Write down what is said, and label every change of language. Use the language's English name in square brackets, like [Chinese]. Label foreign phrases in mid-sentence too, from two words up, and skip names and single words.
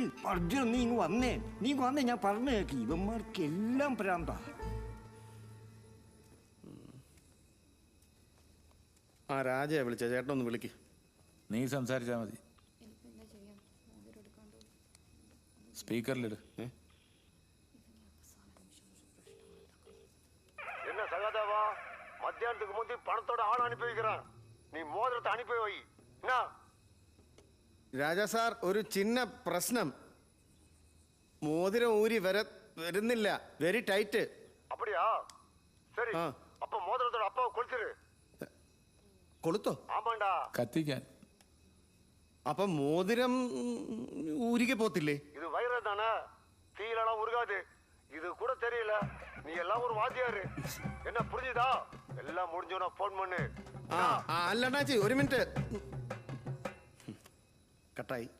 [Malayalam] അർജുൻ നീ ഇങ്ങ് വന്നേ, നീ വന്നേ. ഞാൻ പറഞ്ഞു കേക്ക്, ഇവന്മാർക്ക് എല്ലാം ഭ്രാന്ത. ആ രാജയെ വിളിച്ച ചേട്ടനൊന്ന് വിളിക്ക്. നീ സംസാരിച്ചാ മതി. സ്പീക്കറിലിട്. [Tamil] என்ன சகாதேவா, மத்தியானத்துக்கு முந்தி பணத்தோட ஆள் அனுப்பி வைக்கிறேன். நீ மோதிரத்தை அனுப்பி வை. என்ன [Malayalam] രാജാ സാർ, ഒരു ചിന്ന പ്രശ്നം. മോതിരം ഊരി വരുന്നില്ല. [English] very tight. [Tamil] அப்படியா? சரி, அப்ப மோதிரத்தோட அப்பாவை கொளுத்திரு. [Malayalam] കൊളുത്തോ? [Tamil] ஆமாண்டா. [Malayalam] കത്തിക്കാൻ. അപ്പൊ മോതിരം ഊരിക്കെ പോത്തില്ലേ? [Tamil] இது வைரம் தானே, தீயிலலாம் உருகாது. இது கூட தெரியல. நீ எல்லாம் ஒரு வாத்தியாரு. என்ன புரிஞ்சுதா? எல்லாம் முடிஞ்சோன்னா போன் பண்ணு. [Malayalam] അല്ലണ്ണാച്ചി, ഒരു മിനിറ്റ്. കട്ടായി.